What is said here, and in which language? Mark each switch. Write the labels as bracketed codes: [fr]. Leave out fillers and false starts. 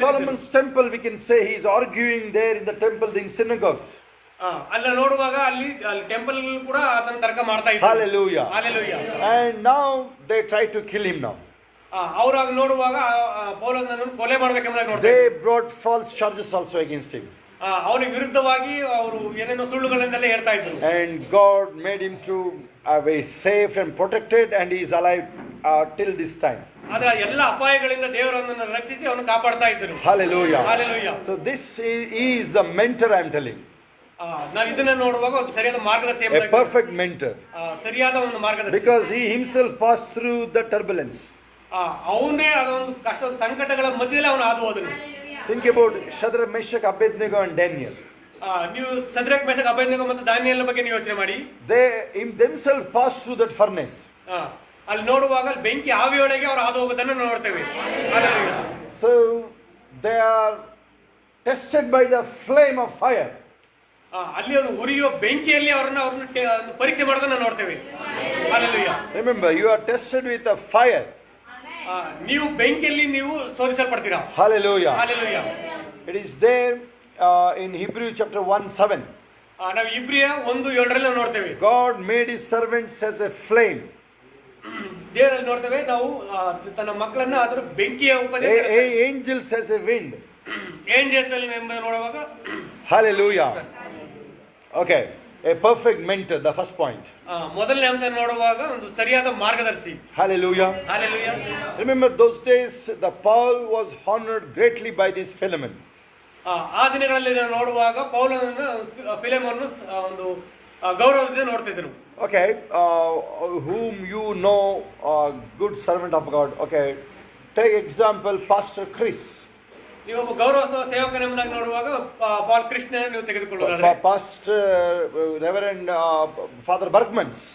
[en] Solomon's temple, we can say he is arguing there in the temple, in synagogues. [kn] ಅಲ್ಲ ನೋಡುವಾಗ ಅಲ್ಲಿ temple ಕೂಡ ಆತನ ತರ್ಕ ಮಾಡ್ತಾ ಇದ್ದಾರೆ. [en] Hallelujah. Hallelujah. And now they try to kill him now. [kn] ಅವರಾಗ ನೋಡುವಾಗ ಪೌಲನನ್ನು ಕೊಲೆ ಮಾಡಬೇಕೆಂಬುದಾಗಿ ನೋಡ್ತಾರೆ. [en] They brought false charges also against him. [kn] ಅವನಿಗೆ ವಿರುದ್ಧವಾಗಿ ಅವರು ಏನೇನೋ ಸುಳ್ಳುಗಳನ್ನೆಲ್ಲ ಹೇಳ್ತಾ ಇದ್ರು. [en] And God made him to be safe and protected, and he is alive till this time. [kn] ಆದ್ರೆ ಎಲ್ಲ ಅಪಾಯಗಳಿಂದ ದೇವರನ್ನು ರಕ್ಷಿಸಿ ಅವನು ಕಾಪಾಡ್ತಾ ಇದ್ದರು. [en] Hallelujah. Hallelujah. So this is the mentor I am telling. [kn] ನಾನು ಇದನ್ನ ನೋಡುವಾಗ ಒಂದು ಸರಿಯಾದ ಮಾರ್ಗದರ್ಶಿ, [en] A perfect mentor. [kn] ಸರಿಯಾದ ಒಂದು ಮಾರ್ಗದರ್ಶಿ. [en] Because he himself passed through the turbulence. [kn] ಅವನೇ ಅದೊಂದು ಕಷ್ಟ ಸಂಕಟಗಳ ಮಧ್ಯದಲ್ಲಿ ಅವನು ಹಾದು ಹೋದನು. [en] Think about Shadrach, Meshach, Abednego and Daniel. [kn] ನೀವು ಸದ್ರಕ್ ಮೇಷಕ್ ಅಬೇದ್ನೆಗೋ ಮತ್ತು ದಾನಿಯೇಲನ ಬಗ್ಗೆ ನೀವು ಯೋಚನೆ ಮಾಡಿ. [en] They themselves passed through that furnace. [kn] ಅಲ್ಲಿ ನೋಡುವಾಗ ಬೆಂಕಿ ಆವಿಯೊಳಗೆ ಅವರು ಹಾದು ಹೋಗೋದನ್ನು ನೋಡ್ತೇವೆ. [en] So they are tested by the flame of fire. [kn] ಅಲ್ಲಿ ಅವರು ಉರಿಯೋ ಬೆಂಕಿಯಲ್ಲಿ ಅವರನ್ನು ಪರೀಕ್ಷೆ ಮಾಡೋದನ್ನ ನೋಡ್ತೇವೆ. [en] Hallelujah. Remember, you are tested with a fire. [kn] ನೀವು ಬೆಂಕಿಯಲ್ಲಿ ನೀವು ಶೋಧಿಸಲ್ಪಡ್ತೀರಾ. [en] Hallelujah. Hallelujah. It is there in Hebrew chapter 1:7. [kn] ನಾವು ಇಬ್ರಿಯ 1:7 ನೋಡ್ತೇವೆ. [en] God made his servants as a flame. [kn] ದೇವರಲ್ಲಿ ನೋಡ್ತೇವೆ ನಾವು ತನ್ನ ಮಕ್ಕಳನ್ನ ಅದರ ಬೆಂಕಿಯ [en] Angels as a wind. [kn] Angels ಅಲ್ಲಿ ನೋಡುವಾಗ. [en] Hallelujah. Okay, a perfect mentor, the first point. [kn] ಮೊದಲನೇ ಅಂಶ ನೋಡುವಾಗ ಒಂದು ಸರಿಯಾದ ಮಾರ್ಗದರ್ಶಿ. [en] Hallelujah. Hallelujah. Remember those days the Paul was honored greatly by this Philemon. [kn] ಆ ದಿನಗಳಲ್ಲಿ ನೋಡುವಾಗ ಪೌಲನನ್ನು ಫಿಲೆಮೋನ್ ಒಂದು ಗೌರವದಿಂದ ನೋಡ್ತಿದ್ರು. [en] Okay, whom you know, good servant of God. Okay, take example Pastor Chris. [kn] ನೀವು ಒಬ್ಬ ಗೌರವ ಸೇವಕನೆಂಬುದಾಗಿ ನೋಡುವಾಗ ಪಾಲ್ ಕೃಷ್ಣ ನೀವು ತೆಗೆದುಕೊಳ್ಳುವುದಾದ್ರೆ [en] Pastor Reverend Father Berkman